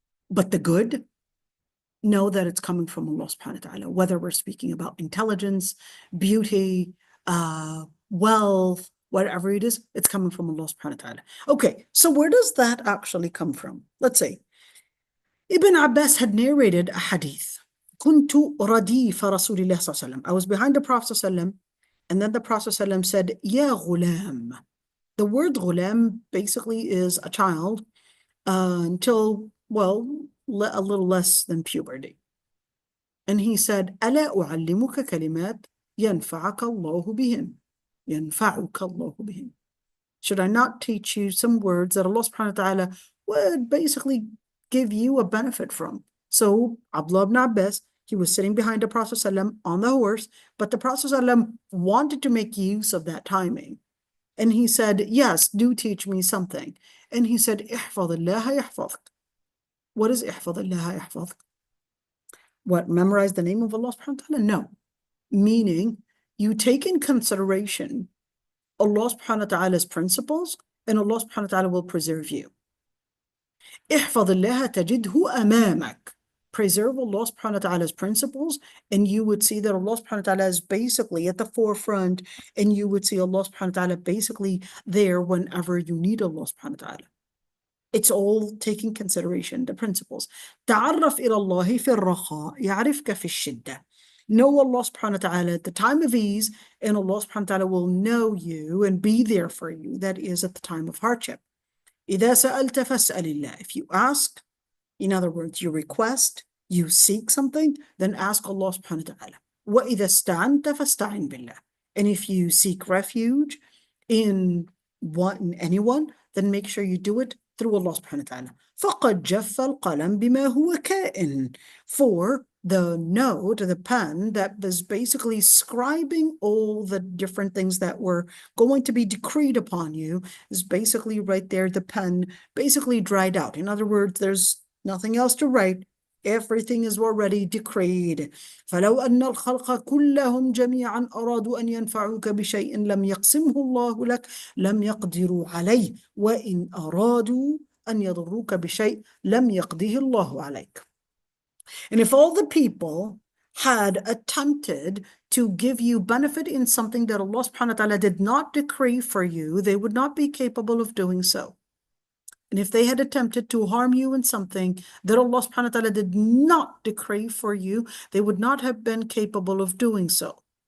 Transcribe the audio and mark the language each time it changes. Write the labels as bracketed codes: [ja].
[en] But the good, know that it's coming from Allah subhanahu wa ta'ala, whether we're speaking about intelligence, beauty, wealth, whatever it is, it's coming from Allah subhanahu wa ta'ala. Okay, so where does that actually come from? Let's say, Ibn Abbas had narrated a hadith. [ar] كنت رديف رسول الله صلى الله عليه وسلم. [en] I was behind the Prophet صلى الله عليه وسلم, and then the Prophet صلى الله عليه وسلم said, [ar] يا غلام. [en] The word غلام basically is a child until, well, a little less than puberty. And he said, [ar] ألا أعلمك كلمات ينفعك الله بهن. ينفعك الله بهن. [en] Should I not teach you some words that Allah subhanahu wa ta'ala would basically give you a benefit from? So Abdullah ibn Abbas, he was sitting behind the Prophet ﷺ on the horse, but the Prophet ﷺ wanted to make use of that timing. And he said, yes, do teach me something. And he said, [ar] احفظ الله يحفظك. [en] What is [ar] احفظ الله يحفظك? [en] What, memorize the name of Allah subhanahu wa ta'ala? No. Meaning, you take in consideration Allah subhanahu wa ta'ala's principles, and Allah subhanahu wa ta'ala will preserve you. [ar] احفظ الله تجده أمامك. [en] Preserve Allah subhanahu wa ta'ala's principles, and you would see that Allah subhanahu wa ta'ala is basically at the forefront, and you would see Allah subhanahu wa ta'ala basically there whenever you need Allah subhanahu wa ta'ala. It's all taking consideration, the principles. [ar] تعرف إلى الله في الرخاء يعرفك في الشدة. [en] Know Allah subhanahu wa ta'ala at the time of ease, and Allah subhanahu wa ta'ala will know you and be there for you. That is at the time of hardship. [ar] إذا سألت فاسأل الله. [en] If you ask, in other words, you request, you seek something, then ask Allah subhanahu wa ta'ala. [ar] وإذا استعنت فاستعن بالله. [en] And if you seek refuge in anyone, then make sure you do it through Allah subhanahu wa ta'ala. [ar] فقد جف القلم بما هو كائن. [en] For the note, the pen that was basically scribing all the different things that were going to be decreed upon you is basically right there. The pen basically dried out. In other words, there's nothing else to write. Everything is already decreed. [ar] فلو أن الخلق كلهم جميعا أرادوا أن ينفعوك بشيء لم يقسمه الله لك لم يقدروا عليه وإن أرادوا أن يضروك بشيء لم يقضيه الله عليك. [en] And if all the people had attempted to give you benefit in something that Allah subhanahu wa ta'ala did not decree for you, they would not be capable of doing so. And if they had attempted to harm you in something that Allah subhanahu wa ta'ala did not decree for you, they would not have been capable of doing so.